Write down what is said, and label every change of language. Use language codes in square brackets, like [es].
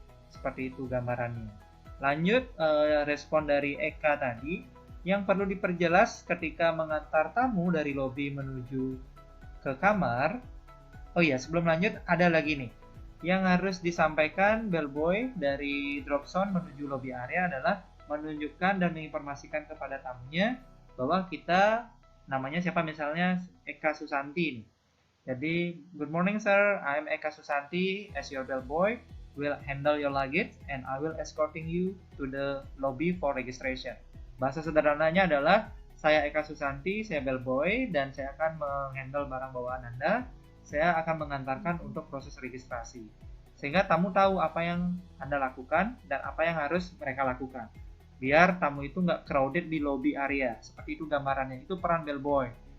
[id] Seperti itu gambarannya. Lanjut, respon dari Eka tadi, yang perlu diperjelas ketika mengantar tamu dari lobi menuju ke kamar. Oh iya, sebelum lanjut ada lagi nih. Yang harus disampaikan bellboy dari drop zone menuju lobby area adalah menunjukkan dan menginformasikan kepada tamunya bahwa kita namanya siapa, misalnya Eka Susanti nih. Jadi, [en] good morning sir, I'm Eka Susanti as your bellboy. Will handle your luggage and I will escorting you to the lobby for registration. [id] Bahasa sederhananya adalah saya Eka Susanti, saya bellboy dan saya akan menghandle barang bawaan Anda. Saya akan mengantarkan untuk proses registrasi. Sehingga tamu tahu apa yang Anda lakukan dan apa yang harus mereka lakukan. Biar tamu itu nggak crowded di lobby area. Seperti itu gambarannya. Itu peran bellboy.